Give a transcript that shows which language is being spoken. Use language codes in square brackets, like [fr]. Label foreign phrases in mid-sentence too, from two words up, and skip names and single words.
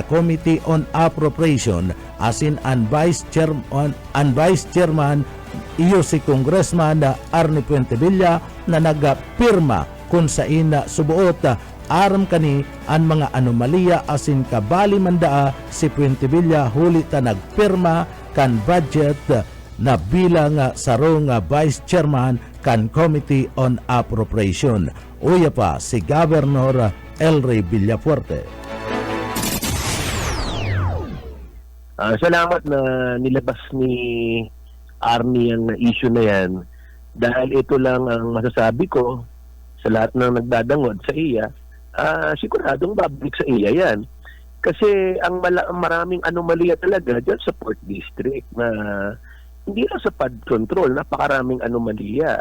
[bik] Committee on Appropriation, asin ang Vice Chairman iyo si Congressman Arnie Puentevilla na nagpirma kung saan subuot aram kani ang mga anomalya asin kabali mandaa si Puentevilla huli ta nagpirma kan budget na bilang sarong Vice Chairman kan Committee on Appropriation. Uya pa si Governor Elry Villafuerte. [tl] Salamat na nilabas ni Arnie ang issue na yan. Dahil ito lang ang masasabi ko sa lahat ng nagdadangod sa iya, siguradong babalik sa iya yan. Kasi ang maraming anomalya talaga dyan sa Port District na hindi lang sa [en] flood control, [tl] napakaraming anomalya.